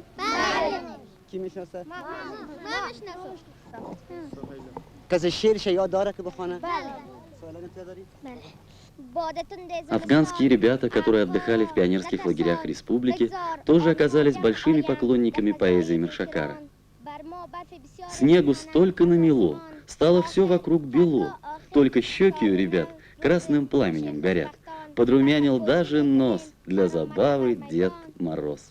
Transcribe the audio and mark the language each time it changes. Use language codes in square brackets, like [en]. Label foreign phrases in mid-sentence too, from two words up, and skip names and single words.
[fa] بله. کی میشناسه؟ ما میشناسم. کسی شعرش یاد داره که بخونه؟ بله. سوال داری؟ بله. [ru] Афганские ребята, которые отдыхали в пионерских лагерях республики, тоже оказались большими поклонниками поэзии Миршакара. Снегу столько намело, стало все вокруг бело, только щеки у ребят красным пламенем горят. Подрумянил даже нос для забавы Дед Мороз.